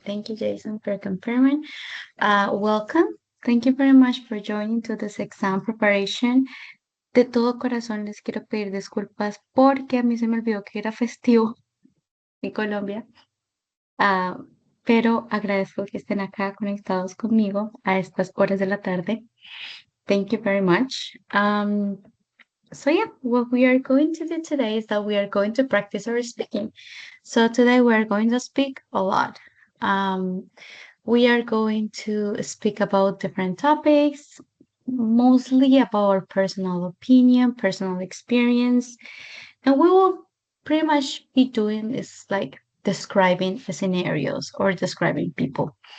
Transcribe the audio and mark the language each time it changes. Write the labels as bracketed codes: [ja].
[en] Thank you, Jason, for confirming. Welcome. Thank you very much for joining to this exam preparation. [es] De todo corazón les quiero pedir disculpas porque a mí se me olvidó que era festivo en Colombia. Ah, pero agradezco que estén acá conectados conmigo a estas horas de la tarde. [en] Thank you very much. So yeah, what we are going to do today is that we are going to practice our speaking. So today we are going to speak a lot. Um, we are going to speak about different topics, mostly about our personal opinion, personal experience, and we will pretty much be doing is like describing the scenarios or describing people.